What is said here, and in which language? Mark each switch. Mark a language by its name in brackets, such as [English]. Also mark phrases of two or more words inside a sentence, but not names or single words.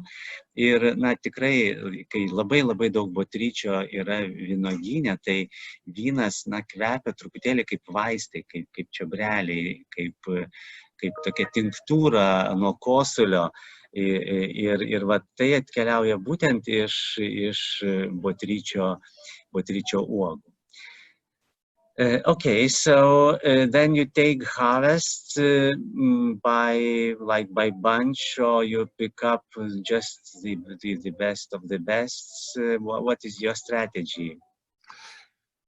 [Lithuanian] Ir tikrai, kai labai daug botryčio yra vynuogyne, tai vynas kvepia truputėlį kaip vaistai, kaip čiobreliai, kaip tokia tinktūra nuo kosulio. Ir tai atkeliauja būtent iš botryčio uogų. [English] Okay, so then you take harvest by bunch, or you pick up just the best of the best. What is your strategy?